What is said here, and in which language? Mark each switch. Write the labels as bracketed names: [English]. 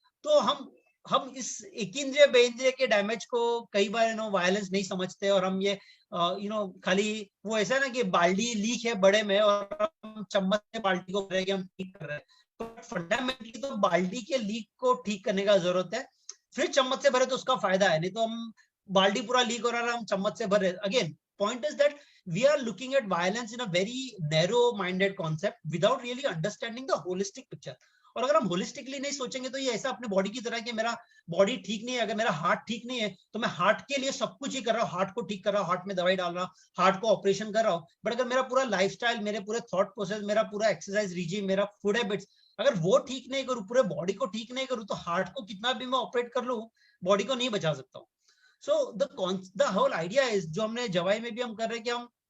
[Hindi] तो हम इस एकींद्रिय, बेइंद्रिय के डैमेज को कई बार वायलेंस नहीं समझते, और हम ये खाली वो ऐसा ना कि बाल्टी लीक है बड़े में और हम चम्मच से बाल्टी को भर रहे हैं, हम ठीक कर रहे हैं। तो फंडामेंटली तो बाल्टी के लीक को ठीक करने का जरूरत है, फिर चम्मच से भरे तो उसका फायदा है, नहीं तो हम बाल्टी पूरा लीक हो रहा है, हम चम्मच से भरे। [English] Again point is that we are looking at violence in a very narrow minded concept without really understanding the holistic picture. [Hindi] और अगर हम होलिस्टिकली नहीं सोचेंगे तो ये ऐसा अपने बॉडी की तरह कि मेरा बॉडी ठीक नहीं है, अगर मेरा हार्ट ठीक नहीं है तो मैं हार्ट के लिए सब कुछ ही कर रहा हूँ, हार्ट को ठीक कर रहा हूँ, हार्ट में दवाई डाल रहा हूँ, हार्ट को ऑपरेशन कर रहा हूँ। बट अगर मेरा पूरा लाइफस्टाइल, मेरे पूरे थॉट प्रोसेस, मेरा पूरा एक्सरसाइज रिजीम, मेरा फूड हैबिट्स, अगर वो ठीक नहीं करूँ, पूरे बॉडी को ठीक नहीं करूँ, तो हार्ट को कितना भी मैं ऑपरेट कर लूँ, बॉडी को नहीं बचा सकता हूँ। So the whole idea is, जो हमने जवाई में भी हम कर रहे हैं कि हम